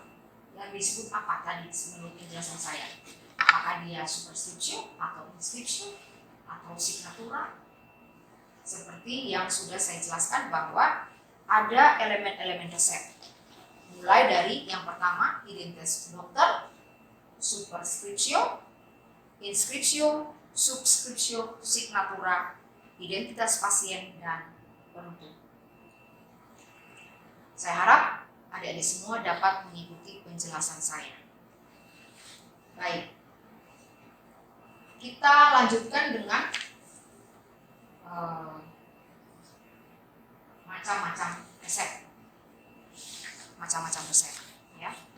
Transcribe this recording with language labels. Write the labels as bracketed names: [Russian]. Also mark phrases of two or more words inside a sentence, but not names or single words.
[Indonesian] Yang disebut apa tadi menurut penjelasan saya? Apakah dia [Latin] superscriptio atau inscriptio atau signatura? [Indonesian] Seperti yang sudah saya jelaskan bahwa ada elemen-elemen resep. Mulai dari yang pertama, identitas dokter, [Latin] superscriptio, inscriptio, subscriptio, signatura, [Indonesian] identitas pasien, dan penutup. Saya harap adik-adik semua dapat mengikuti penjelasan saya. Baik, kita lanjutkan dengan macam-macam resep, ya.